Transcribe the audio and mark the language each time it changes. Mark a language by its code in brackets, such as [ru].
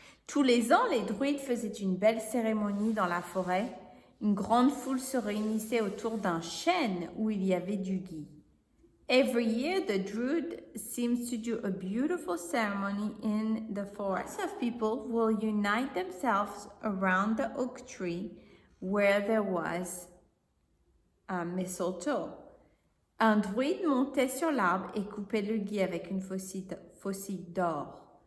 [fr] Tous les ans, les druides faisaient une belle cérémonie dans la forêt. Une grande foule se réunissait autour d'un chêne où il y avait du gui. [en] Every year, the druid seems to do a beautiful ceremony in the forest. Lots of people will unite themselves around the oak tree where there was mistletoe. [fr] Un druide montait sur l'arbre et coupait le gui avec une faucille d'or.